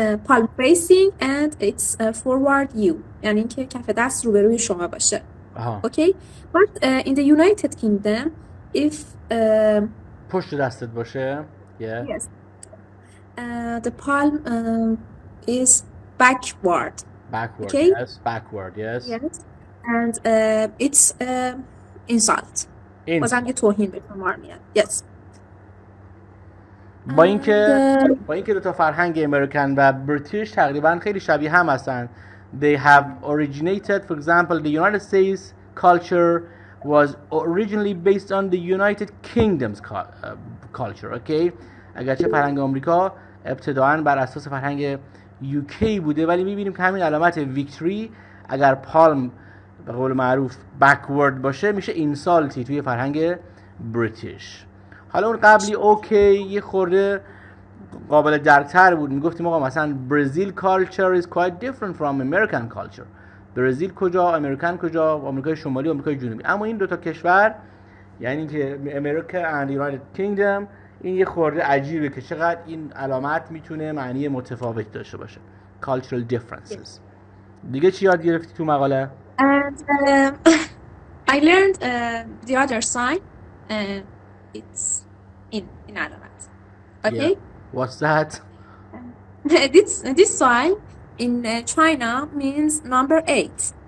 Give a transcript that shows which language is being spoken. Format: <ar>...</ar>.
<en>Palm facing and it's forward you.</en> <fa>یعنی اینکه کف دست روبروی شما باشه.</fa> <en>Okay. But in the United Kingdom, if</en> <fa>پشت دستت باشه. Yeah.</fa> <en>Yes. The palm is backward. Okay. Yes. Backward. Yes. Yes. And it's insult.</en> <fa>بازم یه توهین به شما میاد.</fa> <en>Yes.</en> <fa>با اینکه دو تا فرهنگ امریکن و بریتیش تقریبا خیلی شبیه هم هستن.</fa> <en>They have originated, for example, the United States culture was originally based on the United Kingdom's culture, okay?</en> <fa>اگرچه فرهنگ آمریکا ابتداعاً بر اساس فرهنگ UK بوده، ولی می‌بینیم که همین علامت ویکتوری اگر پالم به قول معروف backward باشه میشه اینسالتی توی فرهنگ بریتیش. حالا اون قبلی اوکی یه خورده قابل درک‌تر بود. میگفتیم آقا مثلا</fa> <en>برزیل culture is quite different from American culture.</en> <fa>برزیل کجا، امریکن کجا، آمریکای شمالی، آمریکای جنوبی. اما این دوتا کشور یعنی که امریکا and United Kingdom این یه خورده عجیبه که چقدر این علامت میتونه معنی متفاوت داشته باشه.</fa> <en>Cultural differences.</en> <fa>دیگه چی یاد گرفتی تو مقاله؟</fa> <en>And I learned the other sign. It's in علامت. Okay. Yeah. What's that? This sign in China means number 8.</en>